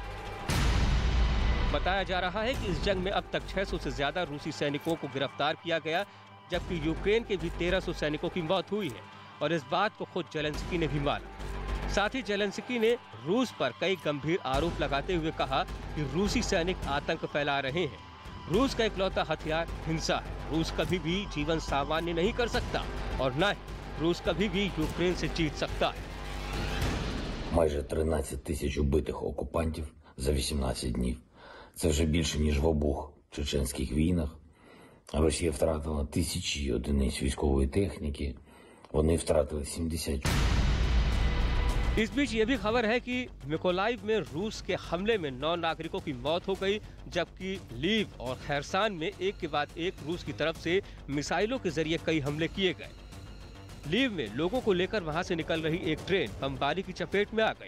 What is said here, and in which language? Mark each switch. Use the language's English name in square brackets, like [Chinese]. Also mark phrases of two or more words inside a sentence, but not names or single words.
[Hindi] बताया जा रहा है कि इस जंग में अब तक 600 से ज्यादा रूसी सैनिकों को गिरफ्तार किया गया, जबकि यूक्रेन के भी 1300 सैनिकों की मौत हुई है और इस बात को खुद जेलेंस्की ने भी माना। साथ ही जेलेंस्की ने रूस पर कई गंभीर आरोप लगाते हुए कहा कि रूसी सैनिक आतंक फैला रहे हैं। रूस का इकलौता हथियार हिंसा है। रूस कभी भी जीवन सामान्य नहीं कर सकता और न ही रूस कभी भी यूक्रेन से जीत सकता है। [Ukrainian] Майже 13 тисяч убитих окупантів за 18 днів. Це вже більше, ніж в обох чеченських війнах. Росія втратила тисячі одиниць військової техніки. Вони втратили 70. [Hindi] इस बीच ये भी खबर है कि मिकोलाइव में रूस के हमले में 9 नागरिकों की मौत हो गई, जबकि लीव और खैरसान में एक के बाद एक रूस की तरफ से मिसाइलों के जरिए कई हमले किए गए। लीव में लोगों को लेकर वहां से निकल रही एक ट्रेन बमबारी की चपेट में आ गई।